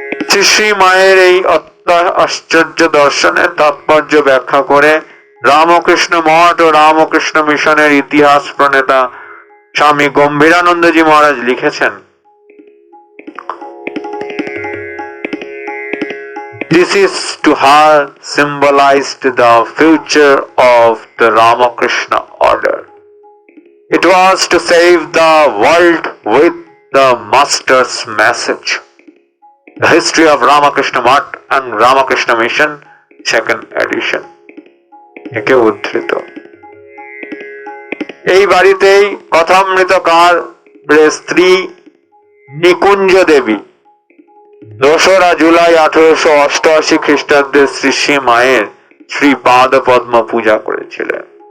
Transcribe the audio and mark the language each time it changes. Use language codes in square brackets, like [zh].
[bn] শ্রী শ্রী মায়ের এই আশ্চর্য দর্শনের তাৎপর্য ব্যাখ্যা করে রামকৃষ্ণ মঠ ও রামকৃষ্ণ মিশনের ইতিহাস প্রণেতা স্বামী গম্ভীরানন্দজি মহারাজ লিখেছেন, [en] This is to her symbolized the future of the Ramakrishna order. It was to save the world with the Master's message. The History of Ramakrishna Math and Ramakrishna Mission, 2nd edition. [bn] একে উদ্ধৃত। এই বাড়িতেই কথামৃতকার স্ত্রী নিকুঞ্জ দেবী 2রা জুলাই 1888 খ্রিস্টাব্দে শ্রী শ্রী মায়ের শ্রী পাদ পদ্ম পূজা করেছিলেন।